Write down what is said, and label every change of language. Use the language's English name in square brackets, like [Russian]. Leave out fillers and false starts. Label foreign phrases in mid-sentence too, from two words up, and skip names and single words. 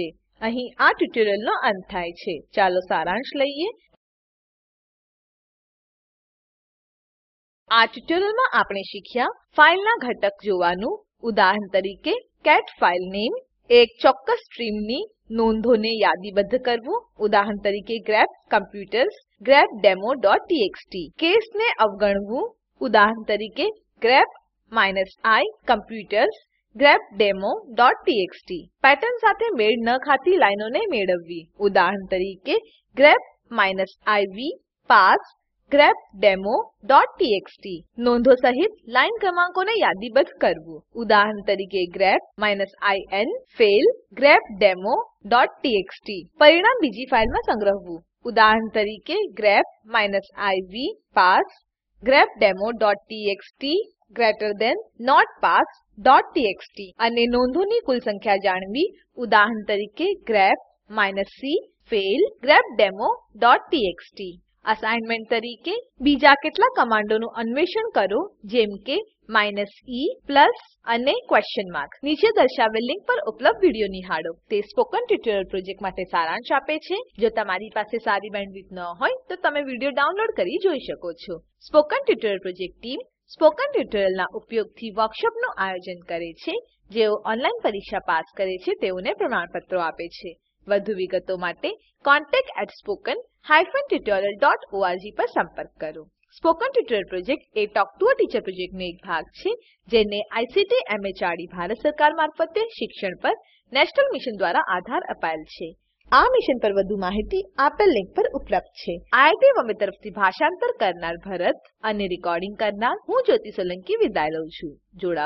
[Gujarati] અહીં આ ટ્યુટોરીયલનો અંત થાય છે. ચાલો સારાંશ લઈએ. આ ટ્યુટોરીયલમાં આપણે શીખ્યા ફાઈલના ઘટક જોવાનું. ઉદાહરણ તરીકે cat [English] file name, [Gujarati] એક ચોક્કસ સ્ટ્રીમની નોંધોને યાદીબદ્ધ કરવું. ઉદાહરણ તરીકે grep computers grepdemo.txt. કેસને અવગણવું. ઉદાહરણ તરીકે grep -i computers grepdemo.txt. પેટર્ન સાથે મેળ ન ખાતી લાઈનોને મેળવવી. ઉદાહરણ તરીકે grep -iv pass grepdemo.txt. નોંધો સહિત લાઈન ક્રમાંકોને યાદીબદ્ધ કરવું. ઉદાહરણ તરીકે grep -in fail grepdemo.txt. પરિણામ બીજી ફાઈલમાં સંગ્રહવું. ઉદાહરણ તરીકે grep -iv pass grepdemo.txt [English] greater than [Gujarati] notpass.txt. અને નોંધોની કુલ સંખ્યા જાણવી. ઉદાહરણ તરીકે grep -c fail grepdemo.txt. અસાઇનમેન્ટ તરીકે બીજા કેટલાક કમાન્ડોનું અન્વેષણ કરો જેમ કે -e પ્લસ અને [English] question mark. [Gujarati] નીચે દર્શાવેલ લિંક પર ઉપલબ્ધ વિડીયો નિહાળો. તે સ્પોકન ટ્યુટોરિયલ પ્રોજેક્ટ માટે સારાંશ આપે છે. જો તમારી પાસે સારી બેન્ડવિડ્થ ન હોય તો તમે વિડીયો ડાઉનલોડ કરી જોઈ શકો છો. સ્પોકન ટ્યુટોરિયલ પ્રોજેક્ટ ટીમ સ્પોકન ટ્યુટોરિયલના ઉપયોગથી વર્કશોપનું આયોજન કરે છે. જેઓ ઓનલાઈન પરીક્ષા પાસ કરે છે તેઓને પ્રમાણપત્રો આપે છે. વધુ વિગતો માટે contact@spoken-tutorial.org પર સંપર્ક કરો. સ્પોકન ટ્યુટોરિયલ પ્રોજેક્ટ એ ટોક ટુ અ ટીચર પ્રોજેક્ટનો એક ભાગ છે જેને આઇસીટી એમએચઆરડી ભારત સરકાર મારફતે શિક્ષણ પર [English] national mission [Gujarati] દ્વારા આધાર અપાયેલ છે. આ મિશન પર વધુ માહિતી આપેલ લિંક પર ઉપલબ્ધ છે. આઈઆઈટી બોમ્બે તરફથી ભાષાંતર કરનાર ભરત અને રેકોર્ડિંગ કરનાર હું જ્યોતિ સોલંકી વિદાય લઉં છું.